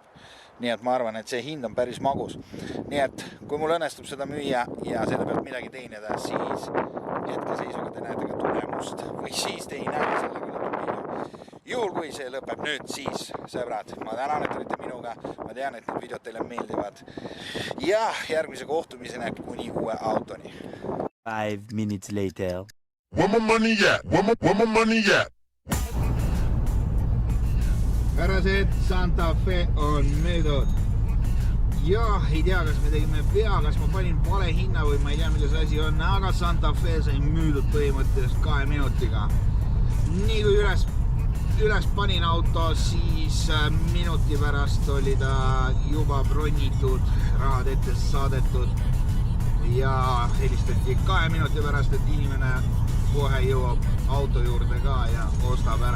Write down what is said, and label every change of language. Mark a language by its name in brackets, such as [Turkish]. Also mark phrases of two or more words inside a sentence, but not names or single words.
[Estonian] Nii et ma arvan, et see hind on päris magus. Nii et kui mul õnnestub seda müüa ja selle pealt midagi teenida, siis hetkeseisuga te näete ka tulemust või siis te ei näe selle kui lõpeb video. Juhul kui see lõpeb nüüd, siis sõbrad, ma tänan, et olite minuga. Ma tean, et need videod teile meeldivad. Ja järgmise kohtumisena kuni uue autoni. [English] 5 minutes later. Where my money at? Where my money at? [Estonian] Härrased, Santa Fe on müüdud. Ja ei tea, kas me tegime pea, kas ma panin vale hinna või ma ei tea, milles asi on, aga Santa Fe sai müüdud põhimõtteliselt 2 minutiga. Nii kui üles panin auto, siis minuti pärast oli ta juba bronitud, rahad ette saadetud ja helistati 2 minuti pärast, et inimene kohe jõuab auto juurde ka ja ostab ära.